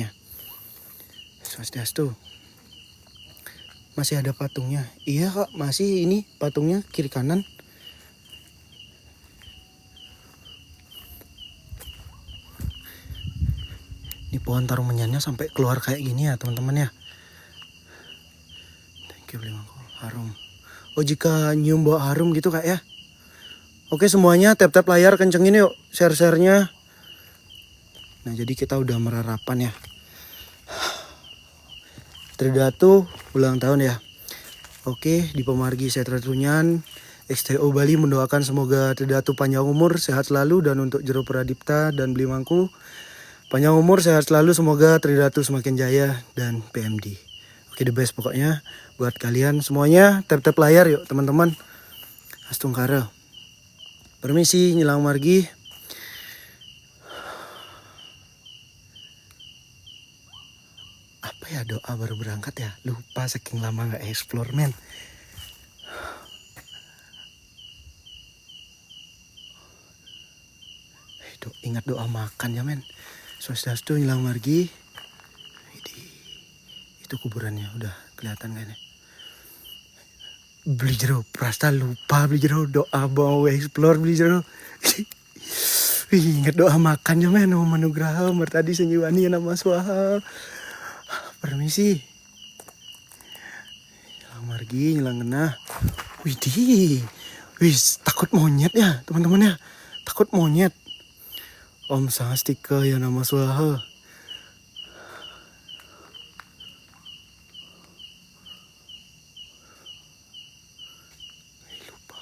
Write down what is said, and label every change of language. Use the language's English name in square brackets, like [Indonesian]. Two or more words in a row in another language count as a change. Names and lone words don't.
[Indonesian] Swastiastu. Masih ada patungnya. Iya kak, masih ini patungnya kiri kanan. Ini pohon tarung menyannya sampai keluar kayak gini ya teman-teman ya. [English] Thank you [Indonesian] Blimangku. Harum. Oh, jika nyium bau harum gitu kak ya. Oke semuanya tap-tap layar, kencengin yuk share-sharenya. Nah, jadi kita udah merarapan ya. Tridatu ulang tahun ya. Oke, di Pemargi Setra Trunyan, XTO Bali mendoakan semoga Tridatu panjang umur, sehat selalu, dan untuk Jero Pradipta dan Blimangku panjang umur, sehat selalu, semoga Tridatu semakin jaya dan PMD. Oke, [English] the best [Indonesian] pokoknya buat kalian semuanya. Tap-tap layar yuk teman-teman. Astungkara. Permisi [Balinese] nyilang margi. [Indonesian] Apa ya doa baru berangkat ya? Lupa saking lama nggak explore men. Ingat doa makan ya men. [Balinese] Swastiastu, Nyilang Margi. [Indonesian] Itu kuburannya udah kelihatan kan ya. Beli jeruk, Prasta lupa beli jeruk, doa mau explore beli jeruk. Ingat doa makan ya men. [Sanskrit] Om Manugraha Mertadi Sanjiwani Nama Swaha. [Indonesian] Permisi. [Balinese] Nyilang Margi, Nyilang Genah. [Indonesian] Widih. Wis, takut monyet ya teman-teman ya. Takut monyet. [Sanskrit] Om Sahastika ya Nama Swaha. [Indonesian] Lupa.